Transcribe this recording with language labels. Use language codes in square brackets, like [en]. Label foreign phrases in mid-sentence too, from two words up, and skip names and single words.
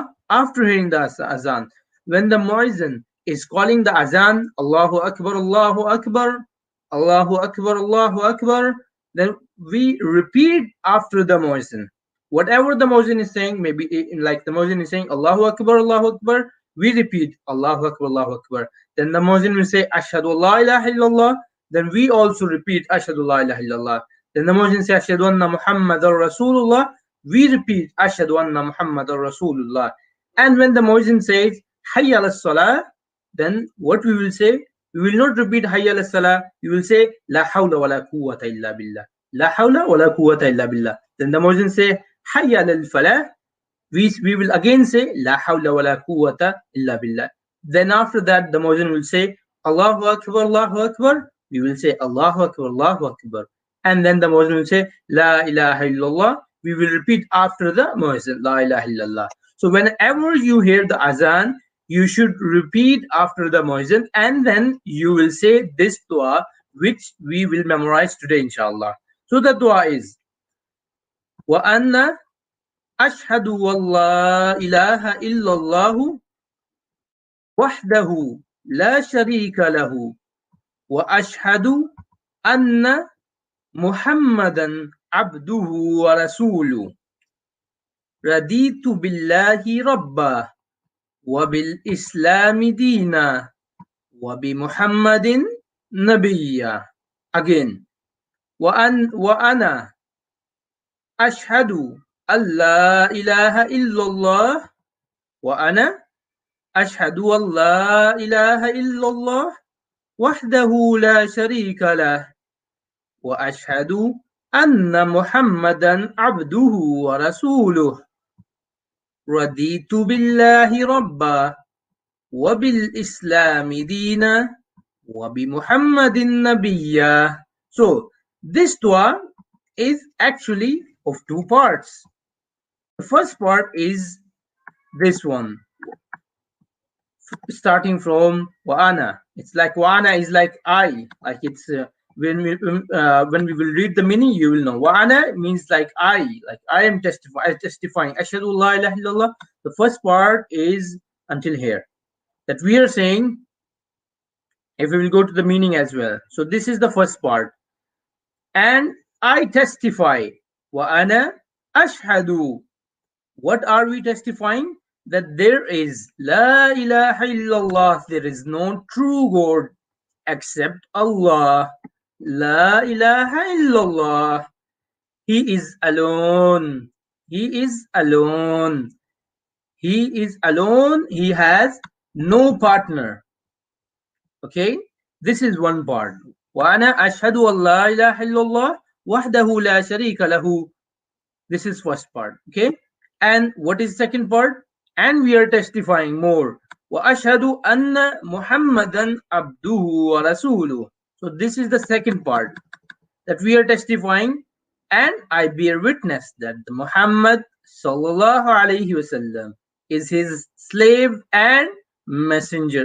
[en] After hearing the azan. When the muezzin is calling the azan, [ar] الله أكبر الله أكبر الله أكبر الله أكبر, [en] then we repeat after the muezzin. Whatever the muezzin is saying, maybe like the muezzin is saying [ar] الله أكبر الله أكبر, [en] we repeat [ar] الله أكبر الله أكبر. [en] Then the muezzin will say [ar] أشهد أن لا إله إلا الله, [en] then we also repeat [ar] أشهد لا إله إلا الله. [en] Then the muezzin says [ar] أشهد أن محمدا رسول الله, [en] we repeat [ar] أشهد أن محمدا رسول الله. [en] And when the muezzin says [ar] حي على الصلاة, [en] then what we will say? We will not repeat [ar] حي على الصلاة, [en] we will say [ar] لا حول ولا قوة إلا بالله. لا حول ولا قوة إلا بالله. [en] Then the muezzin say [ar] حي على الفلاح, [en] we will again say [ar] لا حول ولا قوة إلا بالله. [en] Then after that the muezzin will say [ar] الله أكبر الله أكبر, [en] we will say [ar] الله أكبر الله أكبر. [en] And then the muezzin will say [ar] لا إله إلا الله, [en] we will repeat after the muezzin [ar] لا إله إلا الله. [en] So whenever you hear the azan, you should repeat after the muezzin, and then you will say this dua which we will memorize today inshallah. So the dua is [ar] وأنا أشهد ولا إله إلا الله وحده لا شريك له وأشهد أن محمدا عبده ورسوله. رضيت بالله ربا وبالإسلام دينا وبمحمد نبيا. Again, وأنا أشهد أن لا إله إلا الله وأنا أشهد أن لا إله إلا الله وحده لا شريك له وأشهد أن محمدا عبده ورسوله. رضيت بالله ربا وبالإسلام دينا وبمحمد نبيا. [en] So this dua is actually of two parts. The first part is this one, starting from [ar] وأنا. [en] It's like [ar] وأنا [en] is like I, like it's when we will read the meaning, you will know. [ar] وأنا [en] means like I am testifying. [ar] أشهد لا إله إلا الله. [en] The first part is until here, that we are saying, if we will go to the meaning as well. So this is the first part. And I testify. [ar] وأنا أشهد. [en] What are we testifying? That there is [ar] لا إله إلا الله, [en] there is no true God except Allah. [ar] لا إله إلا الله. [en] He is alone. He is alone. He is alone. He has no partner. Okay, this is one part. [ar] وأنا أشهد أن لا إله إلا الله وحده لا شريك له. [en] This is first part. Okay, and what is second part? And we are testifying more. [ar] وأشهد أن محمدا عبده ورسوله. [en] So this is the second part, that we are testifying, and I bear witness that the Muhammad [ar] صلى الله عليه وسلم [en] is his slave and messenger.